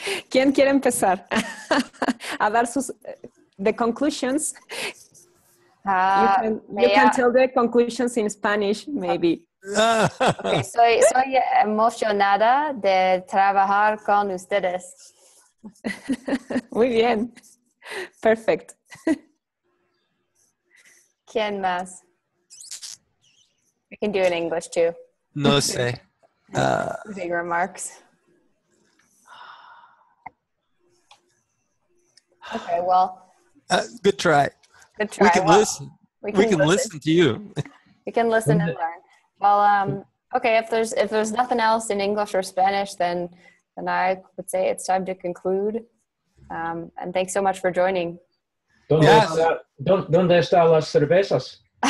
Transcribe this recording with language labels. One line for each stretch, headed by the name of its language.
Spanish: ¿Quién quiere empezar a dar
English: the conclusions? You can tell the conclusions in Spanish, maybe.
Spanish: Okay, soy emocionada de trabajar con ustedes. Muy bien.
English: Perfect.
Spanish: ¿Quién más?
English: We can do it in English too.
Spanish: No sé.
English: Big remarks. Okay, well. Good try. Good try. We can listen. We can listen to you. We can listen and learn. Well, okay. If there's nothing else in English or Spanish, then I would say it's time to conclude. And thanks so much for joining.
Spanish: ¿Dónde están las cervezas?